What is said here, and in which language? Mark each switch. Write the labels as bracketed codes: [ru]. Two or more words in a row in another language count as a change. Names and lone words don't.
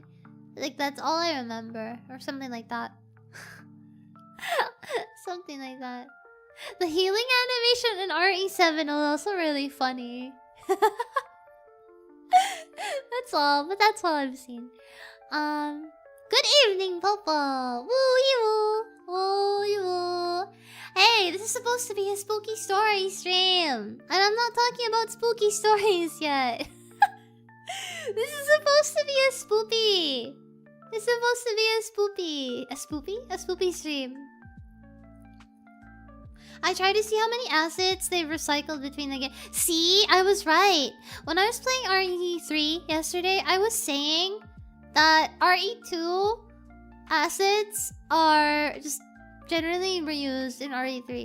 [en] Like that's all I remember, or something like that. Something like that. The healing animation in RE7 is also really funny. That's all, but that's all I've seen. Good evening, Popo. Woo-wee-woo. Woo-wee-woo. Hey, this is supposed to be a spooky story stream. And I'm not talking about spooky stories yet. This is supposed to be a spoopy. This is supposed to be a spoopy. A spoopy? A spoopy stream. I tried to see how many assets they've recycled between the game. See, I was right. When I was playing RE3 yesterday, I was saying that RE2 assets are just generally reused in RE3.